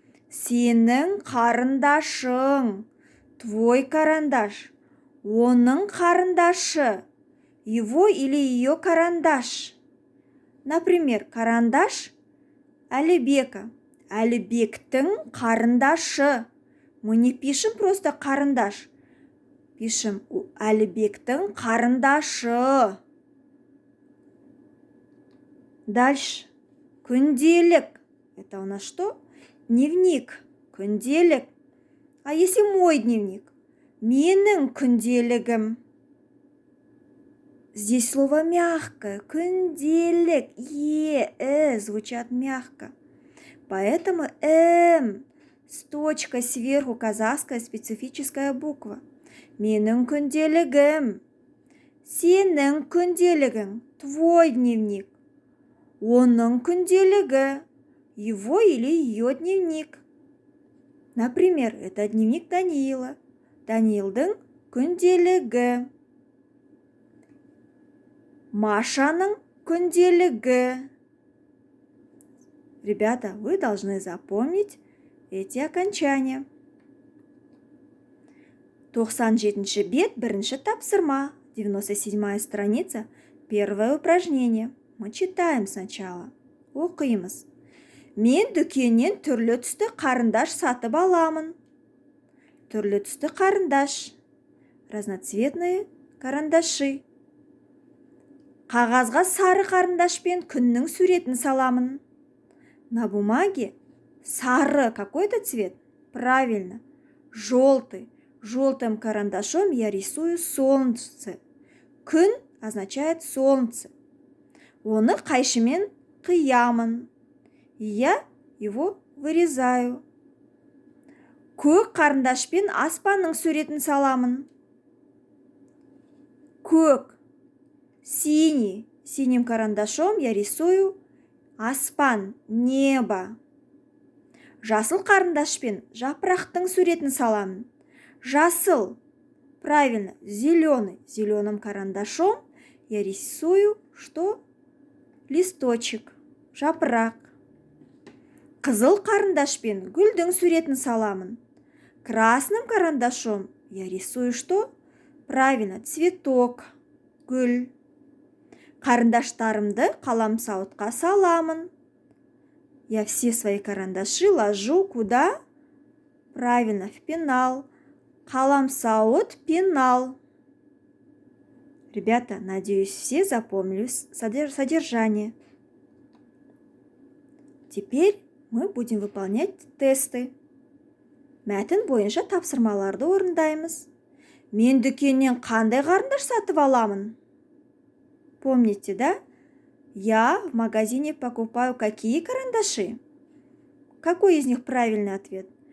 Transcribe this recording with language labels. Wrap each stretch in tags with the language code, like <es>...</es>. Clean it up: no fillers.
<kk>Сенің қарындашың.</kk> <ru>Твой карандаш.</ru> <kk>Оның қарындашы.</kk> <ru>Его или ее карандаш. Например, карандаш Әлібека.</ru> <kk>Әлібектің қарындашы.</kk> <ru>Мы не пишем просто карандаш.</ru> <kk>Пишем Әлібектің қарындашы.</kk> <ru>Дальше. Күнделік. Это у нас что? Дневник. Күнделік. А если мой дневник?</ru> <kk>Менің күнделігім.</kk> <ru>Здесь слово мягкое. Күнделік. Звучат мягко. Поэтому с точкой сверху казахская специфическая буква.</ru> <kk>Менің күнделігім. Сенің күнделігің.</kk> <ru>Твой дневник.</ru> <kk>Оның күнделігі.</kk> <ru>Его или ее дневник. Например, это дневник Даниила.</ru> <kk>Даниилдың күнделігі. Машаның күнделігі.</kk> <ru>Ребята, вы должны запомнить эти окончания.</ru> <kk>97-ші бет, бірінші тапсырма.</kk> <ru>97-я страница, первое упражнение. Мы читаем сначала. Оқимыз.</ru> <kk>Мен дүкеннен түрлі түсті қарындаш сатып аламын. Түрлі түсті қарындаш.</kk> <ru>Разноцветные карандаши.</ru> <kk>Қағазға сары қарындашпен күннің суретін саламын.</kk> <ru>На бумаге сары какой-то цвет? Правильно. Желтый. Желтым карандашом я рисую солнце.</ru> <kk>Күн</kk> <ru>означает солнце.</ru> <kk>Оны қайшымен қиямын.</kk> <ru>Я его вырезаю.</ru> <kk>Көк қарындашпен аспанның суретін саламын. Көк. Синий.</kk> <ru>Синим карандашом я рисую аспан, небо.</ru> <kk>Жасыл қарындашпен жапырақтың суретін саламын.</kk> <ru>Жасыл. Правильно, зеленый. Зеленым карандашом я рисую что? Листочек, жапырақ.</ru> <kk>Қызыл қарындашпен гүлдің суретін саламын.</kk> <ru>Красным карандашом я рисую что? Правильно, цветок, гүл.</ru> <kk>Қарындаштарымды қаламсауытқа саламын.</kk> <ru>Я все свои карандаши ложу куда? Правильно, в пенал. Қаламсауыт, пенал. Ребята, надеюсь, все запомнили содержание. Теперь мы будем выполнять тесты.</ru> <kk>Мәтін бойынша тапсырмаларды орындаймыз. Мен дүкеннен қандай қарындаш сатып аламын?</kk> <ru>Помните, да? Я в магазине покупаю какие карандаши? Какой из них правильный ответ?</ru>